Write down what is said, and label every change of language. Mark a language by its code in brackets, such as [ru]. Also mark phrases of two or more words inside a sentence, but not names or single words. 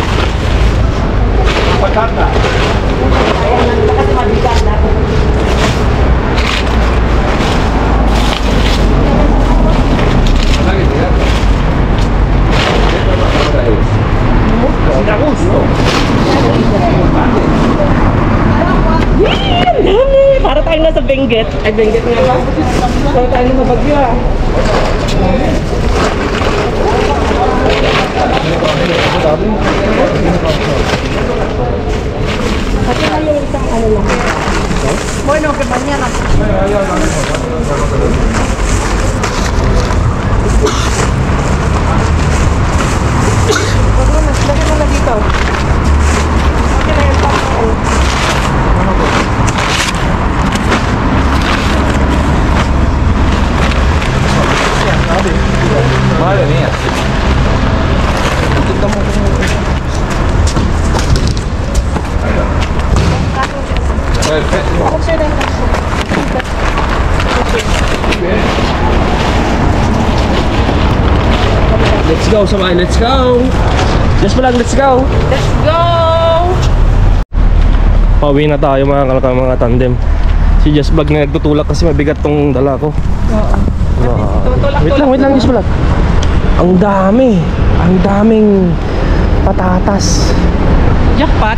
[es] Patata. Sin a gusto. [tl] Para tayong nasa Benguet. Ay, Benguet nga ba? Para tayong nasa Bagyo ah. Pati na yung isang ano lang. [es] Bueno, que mañana. [tl] Lagyan mo na dito. Okay na yung pako. [es] Madre mía. Perfecto. [en] Let's go, sabay. Let's go. [tl] Just pa lang, [en] let's go. Let's go! [tl] Pauwi na tayo mga tandem. Si Just Vlog na nagtutulak kasi mabigat tong dala ko. Oo. Wait lang, Just Vlog. Ang daming patatas. Jackpot.